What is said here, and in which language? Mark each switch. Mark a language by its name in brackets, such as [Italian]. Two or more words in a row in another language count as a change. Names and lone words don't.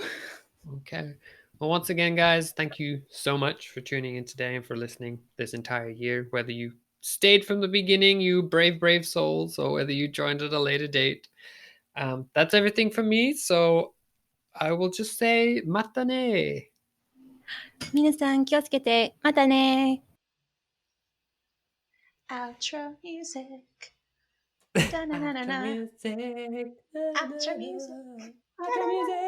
[English] Okay. Well, once again, guys, thank you so much for tuning in today and for listening this entire year. Whether you stayed from the beginning, you brave souls, or whether you joined at a later date. That's everything from me. So I will just say, [Japanese] またね. 皆さん気をつけて。またね。 [English] Outro music. Outro music. Outro music.